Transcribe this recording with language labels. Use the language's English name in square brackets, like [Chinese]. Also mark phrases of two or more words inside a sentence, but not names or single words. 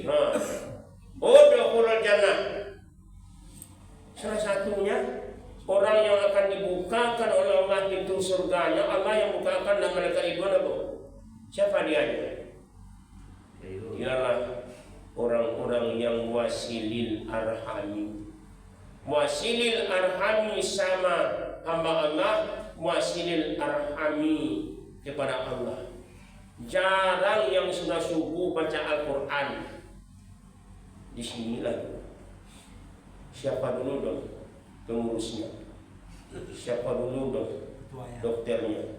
[Arabic] ادخلوا الجنة. [Indonesian] Salah satunya orang yang akan dibukakan oleh Allah pintu surganya, Allah yang bukakan dan mereka ridwan apa? Siapa dia? Ialah orang-orang yang [Arabic] واصلي الأرحام. واصلي الأرحام [Indonesian] sama hamba Allah, [Arabic] واصلي الأرحام [Indonesian] kepada Allah. Jarang yang sudah subuh baca Al-Quran. Di sinilah. Siapa dulu dong pengurusnya? Siapa dulu dong dokternya?